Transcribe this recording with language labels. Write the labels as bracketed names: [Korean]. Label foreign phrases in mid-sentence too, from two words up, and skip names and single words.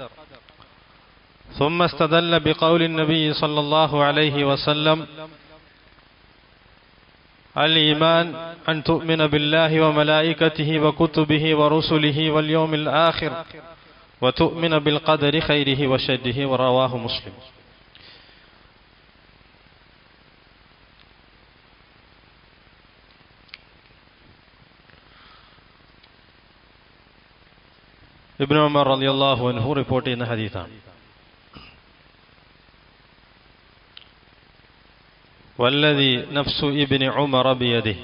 [Arabic] ثم استدل بقول النبي صلى الله عليه وسلم: الإيمان أن تؤمن بالله وملائكته وكتبه ورسله واليوم الآخر وتؤمن بالقدر خيره وشره. ورواه مسلم. [Malayalam] ഇബ്നു ഉമർ [Arabic] رضي الله عنه [Malayalam] റിപ്പോർട്ട് ചെയ്യുന്ന ഹദീസാണ്. [Arabic] والذي نفس ابن عمر بيده.